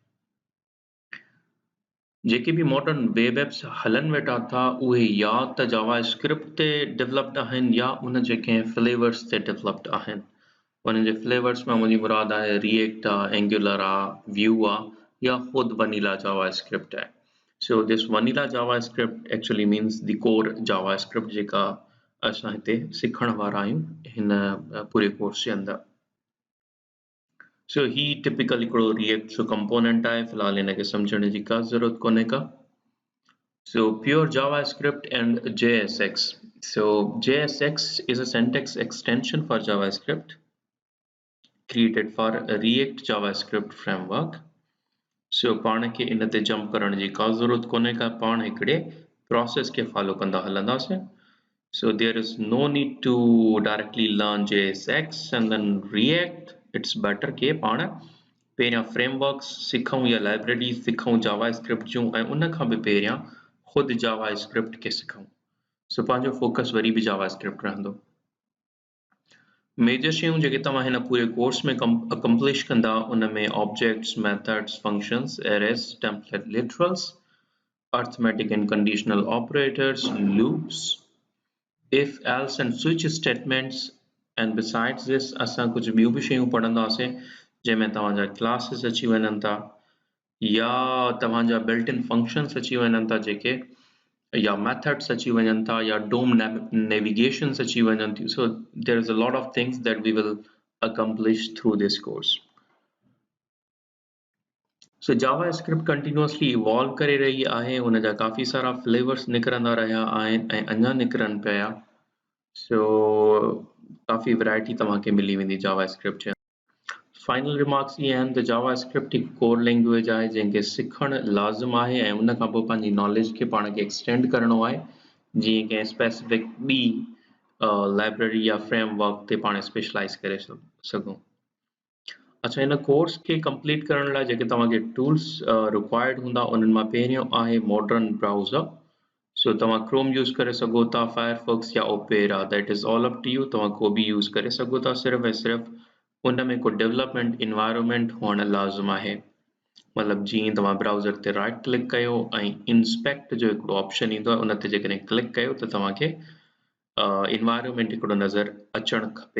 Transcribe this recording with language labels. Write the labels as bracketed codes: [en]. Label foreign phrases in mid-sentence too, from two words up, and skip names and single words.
[sd] जेके बि [en] modern web apps [sd] हलन वेठा था उहे या त JavaScript ते डेवलप्ड आहिनि या उन जे कंहिं फ्लेवर्स ते डेवलप्ड आहिनि। उन्हनि जे फ्लेवर्स में मुंहिंजी मुराद आहे रिएक्ट आहे, एंगुलर आहे, व्यू आहे या ख़ुदि वनीला JavaScript आहे। [en] So this vanilla JavaScript actually means the core JavaScript [sd] जेका असां हिते सिखण वारा आहियूं हिन पूरे कोर्स जे अंदरि। So he typically हिकिड़ो react जो component आहे, फ़िलहाल हिनखे सम्झण जी का ज़रूरत कोन्हे का। [en] So pure JavaScript and JSX. So JSX is a syntax extension for JavaScript created for a React JavaScript framework. [sd] So पाण खे इन ते जंप करण जी का ज़रूरत कोन्हे का, पाण हिकिड़े प्रोसेस खे फॉलो कंदा हलंदासीं। [en] So there is no need to directly learn JSX and then React. It's better [sd] के पाण पहिरियां फ्रेमवर्क्स सिखूं या लाइब्रेरी सिखूं JavaScript जूं ऐं उन खां बि पहिरियां ख़ुदि JavaScript खे सिखूं। सो पंहिंजो फोकस वरी बि JavaScript रहंदो। मेजर शयूं जेके तव्हां हिन पूरे कोर्स में अकम्प्लिश कंदा उन में [en] objects, methods, functions, arrays, template literals, arithmetic and conditional operators, loops, if else and switch statements, and besides this [sd] असां कुझु ॿियूं बि शयूं पढ़ंदासीं जंहिंमें तव्हांजा क्लासेस अची वञनि था या तव्हांजा [en] built-in functions [sd] अची वञनि था जेके या मेथड्स अची वञनि था या [en] DOM navigations [sd] अची वञनि थियूं। [en] So there is a lot of things that we will accomplish through this course. [sd] So JavaScript continuously evolve करे रही आहे, उन जा काफ़ी सारा फ्लेवर्स निकिरंदा रहिया आहिनि ऐं अञा निकिरनि पिया। सो काफ़ी वैरायटी तव्हांखे मिली वेंदी JavaScript जे। फाइनल रिमार्क्स ये आहिनि त JavaScript हिकु [en] core language [sd] आहे जंहिंखे सिखणु लाज़िम आहे ऐं उन खां पोइ पंहिंजी नॉलेज खे पाण खे एक्सटेंड करणो आहे जीअं कंहिं स्पेसिफिक ॿी लाइब्रेरी या फ्रेमवर्क ते पाण स्पेशलाइज़ करे सघूं। अच्छा, हिन कोर्स खे कंप्लीट करण लाइ जेके तव्हांखे [en] tools required [sd] हूंदा उन्हनि मां पहिरियों आहे [en] modern browser. [sd] सो तव्हां क्रोम यूज़ करे सघो था, फायरफॉक्स या ओपेरा, [en] That is all up to you, [sd] तव्हां को बि यूज़ करे सघो था। सिर्फ़ु ऐं सिर्फ़ु उन में को [en] development environment [sd] हुअणु लाज़िम आहे। मतिलबु जीअं तव्हां ब्राउज़र ते [en] right click [sd] कयो ऐं इंस्पेक्ट जो हिकिड़ो ऑप्शन ईंदो आहे, उन ते जेकॾहिं क्लिक कयो त तव्हांखे इन्वायरमेंट हिकिड़ो नज़र अचणु खपे।